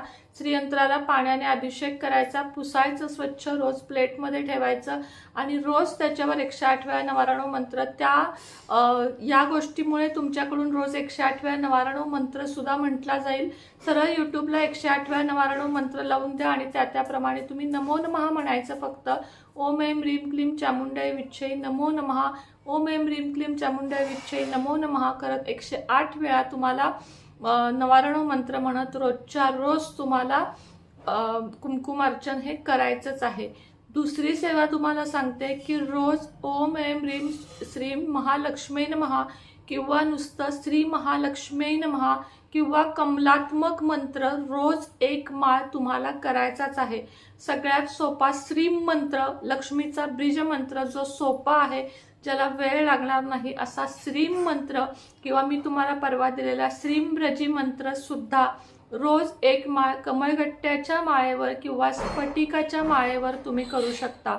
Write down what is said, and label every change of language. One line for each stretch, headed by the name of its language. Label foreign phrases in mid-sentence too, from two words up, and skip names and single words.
Marathi: श्रीयंत्राला पाण्याने अभिषेक करायचा, पुसायचं स्वच्छ, रोज प्लेटमध्ये ठेवायचं आणि रोज त्याच्यावर 108 वेळा नवारणव मंत्र. या गोष्टीमुळे तुमच्याकडून रोज 108 वेळा नवारणव मंत्र सुद्धा म्हटला जाईल. सरळ युट्यूबला 108 वेळा नवारणव मंत्र लावून द्या आणि त्याप्रमाणे तुम्ही
Sanskrit: नमो नमः
Marathi: म्हणायचं. फक्त
Sanskrit: ओम ऐं ह्रीं क्लीं चामुंडाय विच्छै नमो नमः, ओम ऐं ह्रीं क्लीं चामुंडाय विच्छै नमो नमः
Marathi: करत 108 वेळा तुम्हाला नवारणव मंत्र म्हणत रोजच्या रोज तुम्हाला कुंकुम अर्चन हे करायचंच आहे. दुसरी सेवा तुम्हाला सांगते की रोज
Sanskrit: ओम ऐं ह्रीं श्रीं महालक्ष्मी नमः
Marathi: किंवा नुसतं
Sanskrit: श्री महालक्ष्मी नमः
Marathi: किंवा कमलात्मक मंत्र रोज 1 माळ तुम्हाला करायचाच आहे. सगळ्यात सोपा श्रीम मंत्र, लक्ष्मीचा ब्रीज मंत्र, जो सोपा आहे, ज्याला वेळ लागणार नाही, असा श्रीम मंत्र किंवा मी तुम्हाला परवा दिलेला श्रीम ब्रजी मंत्र सुद्धा रोज 1 माळ कमळगट्ट्याच्या माळेवर किंवा स्फटिकाच्या माळेवर तुम्ही करू शकता.